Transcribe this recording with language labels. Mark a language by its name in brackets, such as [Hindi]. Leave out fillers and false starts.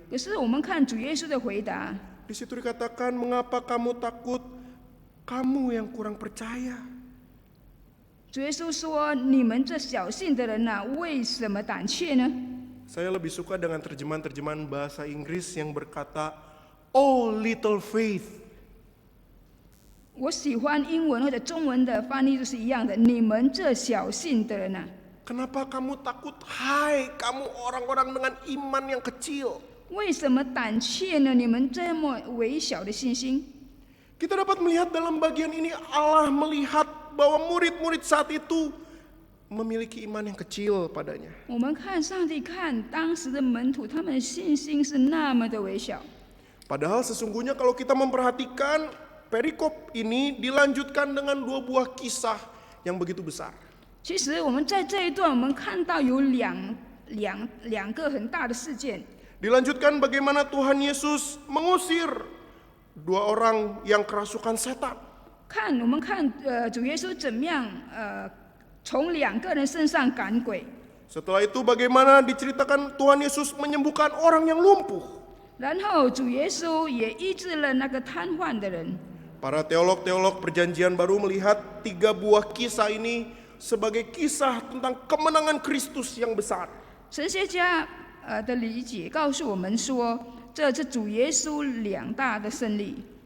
[Chinese] 可是我们看主耶稣的回答， [Indonesian] di situ dikatakan, mengapa kamu takut? Kamu yang kurang percaya. [Chinese] 主耶稣说：“你们这小信的人呐、为什么胆怯呢？” [Indonesian] Saya lebih suka dengan terjemahan-terjemahan bahasa Inggris yang berkata, [English] "Oh little faith." [Chinese] 我喜欢英文或者中文的翻译就是一样的。你们这小信的人呐、 [Indonesian] Kenapa kamu takut? Hai, kamu orang-orang dengan iman yang kecil. [Chinese] 为什么胆怯呢？你们这么微小的信心。 [Indonesian] Kita dapat melihat dalam bagian ini Allah melihat bahwa murid-murid saat itu memiliki iman yang kecil padanya. [Chinese] 我们看上帝看当时的门徒，他们的信心是那么的微小。 [Indonesian] Padahal sesungguhnya kalau kita memperhatikan perikop ini dilanjutkan dengan dua buah kisah yang begitu besar. [Chinese] 其实我们在这一段，我们看到有两个很大的事件。 [Indonesian] Dilanjutkan bagaimana Tuhan Yesus mengusir dua orang yang kerasukan setan. [Chinese] 我们看主耶稣怎么样从两个人身上赶鬼。 [Indonesian] Setelah itu bagaimana diceritakan Tuhan Yesus menyembuhkan orang yang lumpuh. [Chinese] 然后主耶稣也医治了那个瘫痪的人。 [Indonesian] Para teolog-teolog perjanjian baru melihat tiga buah kisah ini sebagai kisah tentang kemenangan Kristus yang besar. [Chinese] 神学家的理解告诉我们说，这是主耶稣两大的胜利。